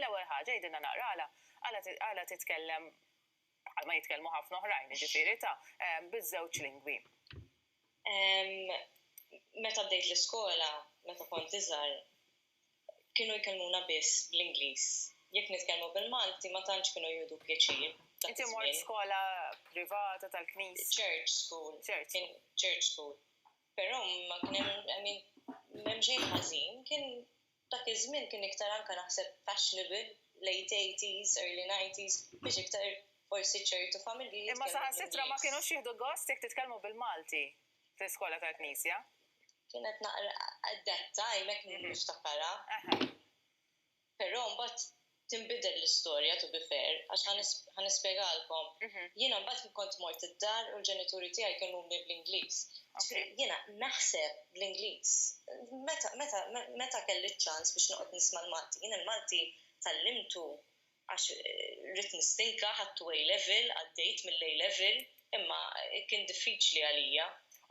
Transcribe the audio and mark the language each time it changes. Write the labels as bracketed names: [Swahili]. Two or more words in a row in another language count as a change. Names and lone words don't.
[Maltese] L-ewwel ħaġa jgħidilna naqrala għala titkellem ma jitkellmu ħafna oħrajn, ġifieri biż-żewġ lingwi. Meta bdejt l-iskola, meta kont iżgħar, kienu jkellmuna biss bl-Ingliż. Jekk nitkellmu bil-Malti ma tantx kienu jgħidu pjaċir. Inti mort skola privata tal-Knis? [English] Church school. [Maltese] Però ma kien hemm xejn ħażin, kien dak iż-żmien kien iktar anke naħseb [English] fashionable, late 80s, early 90s, [Maltese] biex iktar forsi ċertu familji. Imma saħansitra ma kienux jieħdu gost jekk titkellmu bil-Malti fl-iskola tal-Knisja? Kienet naqra [English] at that time [Maltese] hekk niftakara. Però mbagħad tinbidel l-istorja [English] to be fair, [Maltese] għax ħanispjegalkom. Jiena mbagħad kont mort id-dar u l-ġenituri tiegħi kienu bl-Ingliż. Jiena naħseb bl-Ingliż. Meta kelli ċans biex noqgħod nisma' l-Malti. Jiena l-Malti tallimtu għax rrid nistinka ħadtu A-level, għaddejt mill-A-level, imma kien diffiċli għalija.